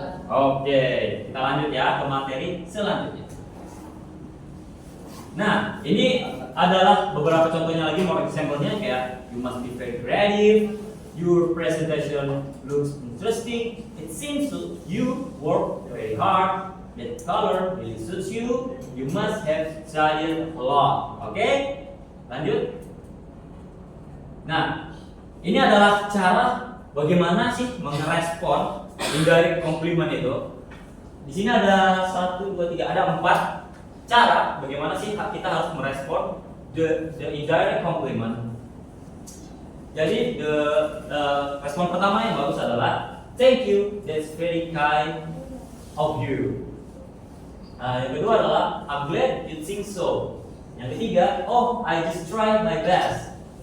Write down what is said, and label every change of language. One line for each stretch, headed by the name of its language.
Indonesian: Oke, kita lanjut ya ke materi selanjutnya. Nah, ini adalah beberapa contohnya lagi,
English: more example-nya kayak you must be very creative, your presentation looks interesting, it seems you work very hard, that color really suits you, you must have studied a lot.
Indonesian: Oke? Lanjut. Nah, ini adalah cara bagaimana sih merespon indirect compliment itu. Di sini ada 1, 2, 3, ada 4 cara bagaimana sih kita harus merespon
English: the indirect compliment.
Indonesian: Jadi respon pertama yang bagus adalah
English: thank you, that's very kind of you.
Indonesian: Yang kedua adalah
English: I'm glad you think so.
Indonesian: Yang ketiga,
English: oh I just tried my best.